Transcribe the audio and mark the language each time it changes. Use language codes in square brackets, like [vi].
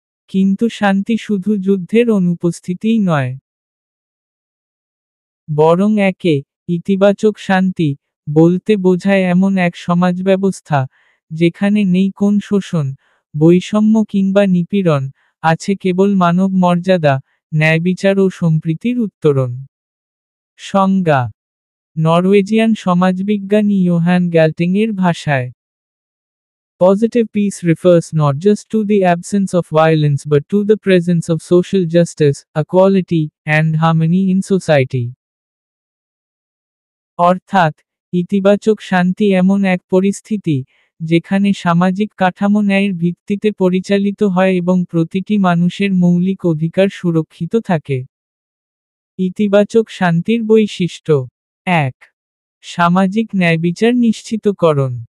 [bn] কিন্তু শান্তি শুধু যুদ্ধের অনুপস্থিতিই নয়, বরং ইতিবাচক শান্তি, বলতে বোঝায় এমন এক সমাজ ব্যবস্থা যেখানে নেই কোন শোষণ, বৈষম্য কিংবা নিপীড়ন, আছে কেবল মানব মর্যাদা, ন্যায়বিচার ও সম্প্রীতির উত্তরণ। সংজ্ঞা: নরওয়েজিয়ান সমাজবিজ্ঞানী ইয়োহান গ্যালটিং এর ভাষায়, [en] Positive peace refers not just to the absence of violence but to the presence of social justice, equality, and harmony in society. [bn] অর্থাৎ, ইতিবাচক শান্তি এমন এক পরিস্থিতি যেখানে সামাজিক কাঠামো ন্যায়ের ভিত্তিতে পরিচালিত হয় এবং প্রতিটি মানুষের মৌলিক অধিকার সুরক্ষিত থাকে। ইতিবাচক শান্তির বৈশিষ্ট্য: ১. সামাজিক ন্যায়বিচার নিশ্চিতকরণ।